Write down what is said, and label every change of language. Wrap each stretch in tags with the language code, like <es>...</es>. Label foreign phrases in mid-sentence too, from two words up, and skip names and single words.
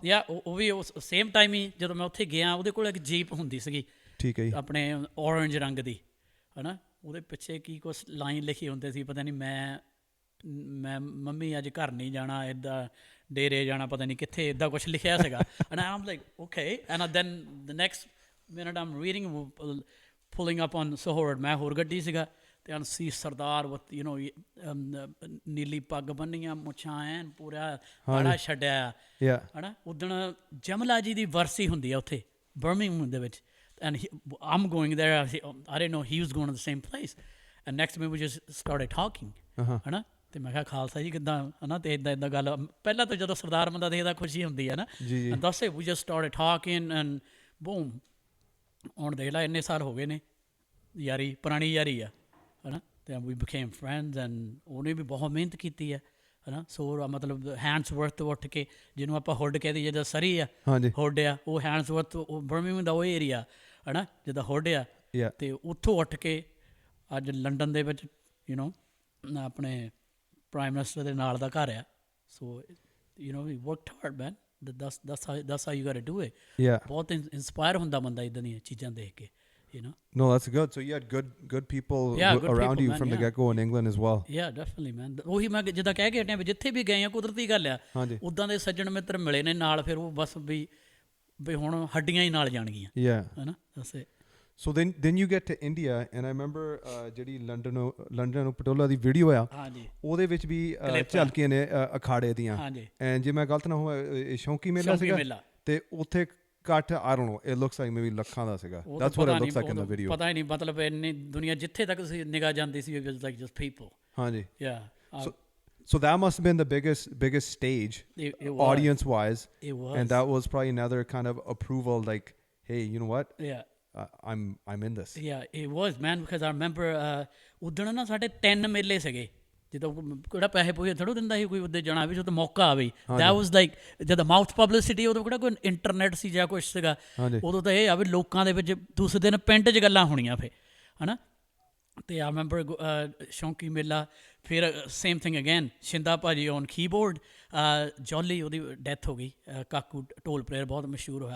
<pa>ਉਹ ਵੀ</pa> <en>same time</en> <pa>ਹੀ ਜਦੋਂ ਮੈਂ ਉੱਥੇ ਗਿਆ ਉਹਦੇ ਕੋਲ ਇੱਕ ਜੀਪ ਹੁੰਦੀ ਸੀਗੀ ਠੀਕ ਹੈ ਜੀ ਆਪਣੇ orange ਰੰਗ ਦੀ ਹੈ ਨਾ ਉਹਦੇ ਪਿੱਛੇ ਕੀ ਕੁਛ ਲਾਈਨ ਲਿਖੀ ਹੁੰਦੇ ਸੀ ਪਤਾ ਨਹੀਂ ਮੈਂ ਮੰਮੀ ਅੱਜ ਘਰ ਨਹੀਂ ਜਾਣਾ ਇੱਦਾਂ ਡੇਰੇ ਜਾਣਾ ਪਤਾ ਨਹੀਂ ਕਿੱਥੇ ਇੱਦਾਂ ਕੁਛ ਲਿਖਿਆ ਸੀਗਾ</pa> <en>and I'm like okay and then the next minute I'm reading pulling up on Sohord</en> <pa>ਮੈਂ ਹੋਰ ਗੱਡੀ ਸੀਗਾ ਤੇ</pa> <en>I see</en> <pa>ਸਰਦਾਰ</pa> <en>with you know</en> <pa>ਨੀਲੀ ਪੱਗ ਬੰਨੀਆਂ ਮੁੱਛਾਂ ਐਨ ਪੂਰਾ ਬੜਾ ਛੱਡਿਆ ਹੈ ਨਾ ਉਦਣ ਜਮਲਾ ਜੀ ਦੀ ਵਰਸੀ ਹੁੰਦੀ ਆ ਉੱਥੇ ਬਰਮਿੰਘਮ ਦੇ ਵਿੱਚ</pa> <en>and I'm going there I didn't know he was going to the same place and next minute we just started talking</en> <pa>ਹੈ ਨਾ ਤੇ ਮੈਂ ਕਿਹਾ ਖਾਲਸਾ ਜੀ ਕਿੱਦਾਂ ਹੈ ਨਾ ਤੇ ਇੱਦਾਂ ਗੱਲ ਪਹਿਲਾਂ ਤਾਂ ਜਦੋਂ ਸਰਦਾਰ ਬੰਦਾ ਦੇਖਦਾ ਖੁਸ਼ੀ ਹੁੰਦੀ ਹੈ ਨਾ ਦੱਸ we</pa> <en>just started talking and boom</en> <pa>ਹੁਣ ਦੇਖ ਲਾ ਇੰਨੇ ਸਾਲ ਹੋ ਗਏ ਨੇ ਯਾਰੀ ਪੁਰਾਣੀ ਯਾਰੀ ਆ ਹੈ ਨਾ ਤੇ we</pa> <en>became friends and</en> <pa>ਉਹਨੇ ਵੀ ਬਹੁਤ ਮਿਹਨਤ ਕੀਤੀ ਹੈ ਨਾ ਸੋ ਮਤਲਬ ਹੈਂਡਸਵਰਥ ਉੱਠ ਕੇ ਜਿਹਨੂੰ ਆਪਾਂ ਹੁੱਡ ਕਹਿ ਦਈਏ ਜਿੱਦਾਂ ਸਰੀ ਆ ਹੁੱਡ ਆ ਉਹ ਹੈਂਡਸਵਰਥ ਬਰਮਿੰਘਮ ਦਾ ਉਹ ਏਰੀਆ ਹੈ ਨਾ ਜਿੱਦਾਂ ਹੁੱਡ ਆ ਅਤੇ ਉੱਥੋਂ ਉੱਠ ਕੇ ਅੱਜ ਲੰਡਨ ਦੇ ਵਿੱਚ</pa> <en>you know</en> <pa>ਆਪਣੇ</pa> <en>prime minister</en> <pa>ਦੇ ਨਾਲ ਦਾ ਘਰ ਆ</pa> <en>so we worked hard man that's how you got to do it Yeah.</en> <pa>ਬਹੁਤ ਇੰਸਪਾਇਰ ਹੁੰਦਾ ਬੰਦਾ ਇੱਦਾਂ ਦੀਆਂ ਚੀਜ਼ਾਂ ਦੇਖ ਕੇ</pa> <en>No, that's good. So you had good people Yeah, good around people, you man, from the yeah. get-go in England as well. Yeah, definitely, man.</en> <pa>ਉਹੀ ਮੈਂ ਜਿੱਦਾਂ ਕਹਿ ਕੇ ਹਟਿਆ ਵੀ ਜਿੱਥੇ ਵੀ ਗਏ ਆ ਕੁਦਰਤੀ ਗੱਲ ਆ ਹਾਂਜੀ। ਉੱਦਾਂ ਦੇ ਸੱਜਣ ਮਿੱਤਰ ਮਿਲੇ ਨੇ ਨਾਲ ਫਿਰ ਉਹ ਬਸ ਵੀ ਹੁਣ ਹੱਡੀਆਂ ਹੀ ਨਾਲ ਜਾਣਗੀਆਂ</pa> <en>Yeah.</en> <pa>ਹੈਨਾ ਦੱਸ</pa> <en>So then you get to India and I remember</en> <pa>ਜਿਹੜੀ ਲੰਡਨ ਨੂੰ ਪਟੋਲਾ ਦੀ ਵੀਡੀਓ ਆ ਹਾਂਜੀ ਉਹਦੇ ਵਿੱਚ ਵੀ ਝਲਕੀਆਂ ਨੇ ਅਖਾੜੇ ਦੀਆਂ ਹਾਂਜੀ ਐਂਡ ਜੇ ਮੈਂ ਗਲਤ ਨਾ ਹੋਵਾਂ ਇਹ ਸ਼ੌਂਕੀ ਮੇਲਾ ਸ਼ੌਂਕੀ ਸੀਗਾ ਮੇਲਾ ਤੇ ਉੱਥੇ ਕੱਟ</pa> <en>I don't know it looks like maybe</en> <pa>ਲੱਖਾਂ ਦਾ ਸੀਗਾ</pa> <en>that's what it looks like in the video</en> <pa>ਪਤਾ ਹੀ ਨਹੀਂ ਮਤਲਬ ਇੰਨੀ ਦੁਨੀਆ ਜਿੱਥੇ ਤੱਕ ਨਿਗਾਹ ਜਾਂਦੀ ਸੀ</pa> <en>it was like just people</en> <pa>ਹਾਂਜੀ</pa> <en>yeah so that must have been the biggest stage it was. audience wise It was. and that was probably another kind of approval like hey you know what yeah I'm in this yeah it was man because I remember</en> <pa>ਉਦਣ ਨਾ ਸਾਡੇ 3 ਮੇਲੇ ਸੀਗੇ ਜਦੋਂ ਕਿਹੜਾ ਪੈਸੇ ਪੂਸੇ ਥੋੜ੍ਹਾ ਦਿੰਦਾ ਸੀ ਕੋਈ ਉੱਦੇ ਜਾਣਾ ਵੀ ਜਦੋਂ ਮੌਕਾ ਆਵੇ</pa> <en>that was like</en> <pa>ਜਦੋਂ</pa> <en>mouth publicity</en> <pa>ਉਦੋਂ ਕਿਹੜਾ ਕੋਈ ਇੰਟਰਨੈਟ ਸੀ ਜਾਂ ਕੁਛ ਸੀਗਾ ਉਦੋਂ ਤਾਂ ਇਹ ਆ ਵੀ ਲੋਕਾਂ ਦੇ ਵਿੱਚ ਦੂਸਰੇ ਦਿਨ ਪਿੰਡ 'ਚ ਗੱਲਾਂ ਹੋਣੀਆਂ ਫਿਰ ਹੈ ਨਾ ਅਤੇ</pa> <en>I remember</en> <pa>ਸ਼ੌਂਕੀ ਮੇਲਾ ਫਿਰ</pa> <en>same thing again</en> <pa>ਸ਼ਿੰਦਾ ਭਾਜੀ</pa> <en>on keyboard</en> <pa>ਜੌਲੀ ਉਹਦੀ ਡੈਥ ਹੋ ਗਈ ਕਾਕੂ ਢੋਲ ਪਲੇਅਰ ਬਹੁਤ ਮਸ਼ਹੂਰ ਹੋਇਆ</pa>